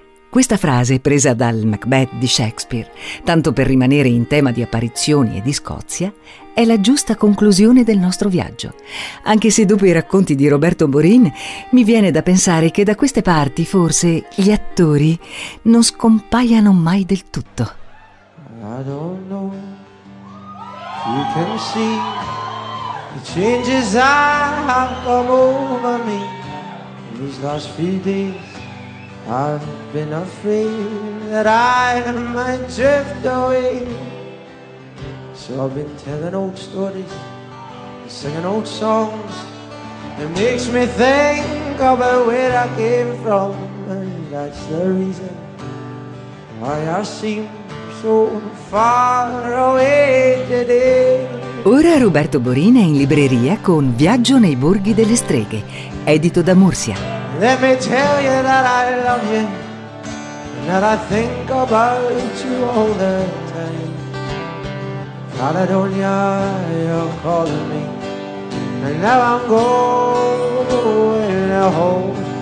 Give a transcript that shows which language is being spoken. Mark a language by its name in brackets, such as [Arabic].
[Italian] Questa frase, presa dal Macbeth di Shakespeare, tanto per rimanere in tema di apparizioni e di Scozia, è la giusta conclusione del nostro viaggio. Anche se dopo i racconti di Roberto Borin, mi viene da pensare che da queste parti forse gli attori non scompaiano mai del tutto. [English] I don't know. You can see the changes I've come over me in these last few days. I've been afraid that I might drift away. So I've been telling old stories, singing old songs. It makes me think about where I came from, and that's the reason why I seem so far away today. [Italian] Ora Roberto Borin è in libreria con Viaggio nei borghi delle streghe, edito da Mursia. [English] Let me tell you that I love you, and that I think about you all the time. Caledonia, you're calling me, and now I'm going home.